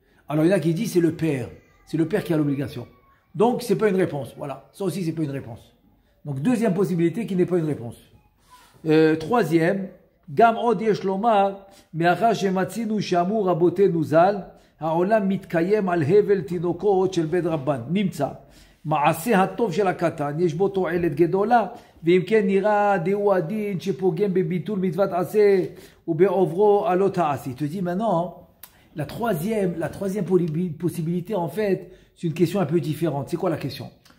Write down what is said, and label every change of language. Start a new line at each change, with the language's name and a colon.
French: Alors il y en a qui disent c'est le père qui a l'obligation. Donc c'est pas une réponse. Voilà, ça aussi c'est pas une réponse. Donc deuxième possibilité qui n'est pas une réponse.
Hebrew: Troisième, Gam od yesh lomar, me'achar shematzinu she'amur rabotenu zal, העולם מתקיים על הבל תינוקות של בית רבן. נמצא. מעשה הטוב של הקטן, יש בו תועלת גדולה, ואם כן נראה דהו הדין שפוגם בביטול מצוות עשה ובעוברו הלא תעשי.
French: Tu dis maintenant, la troisième possibilité en fait, c'est une question un peu différente. C'est quoi la question?